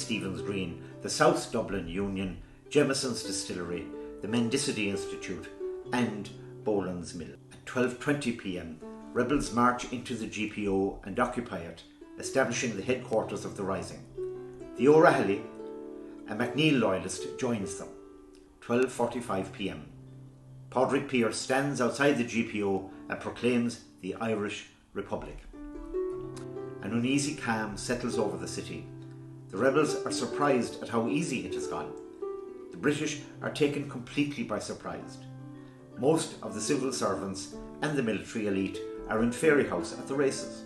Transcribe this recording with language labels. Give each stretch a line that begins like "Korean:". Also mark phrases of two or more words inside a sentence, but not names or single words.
English: Stephen's Green, the South Dublin Union, Jemieson's Distillery, the Mendicity Institute and Boland's Mill. At 12:20 p.m, rebels march into the GPO and occupy it, establishing the headquarters of the rising. The O'Rahilly, a McNeill loyalist, joins them. 12:45 p.m. Padraig Pearse stands outside the GPO and proclaims the Irish Republic. An uneasy calm settles over the city. The rebels are surprised at how easy it has gone. The British are taken completely by surprise. Most of the civil servants and the military elite are in Fairyhouse at the races.